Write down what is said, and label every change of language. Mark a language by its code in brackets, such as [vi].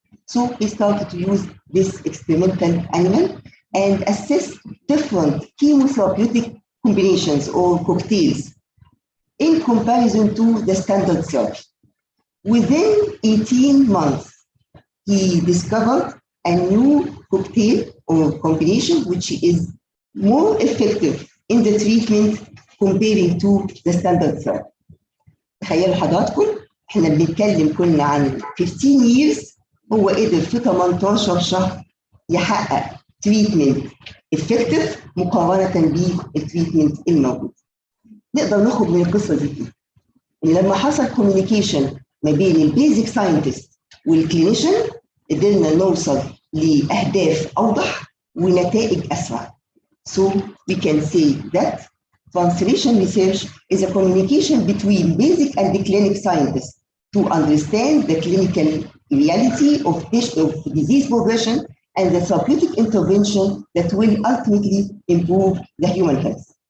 [en] So he started to use this experimental animal and assess different chemotherapeutic combinations or cocktails in comparison to the standard therapy. Within 18 months, he discovered a new cocktail or combination which is more effective in the treatment comparing to the standard therapy. [ar] تخيلوا حضراتكم احنا بنتكلم كنا عن [en] 15 years، [ar] هو قدر في 18 شهر يحقق [en] treatment effective [ar] مقارنة بالتريتمنت الموجود. نقدر نخرج من القصة دي إن لما حصل communication ما بين البيزك ساينتست والكلينيشن قدرنا نوصل لأهداف أوضح ونتائج أسرع. [en] So we can say that translation research is a communication between basic and the clinic scientists to understand the clinical reality of disease progression and the therapeutic intervention that will ultimately improve the human health.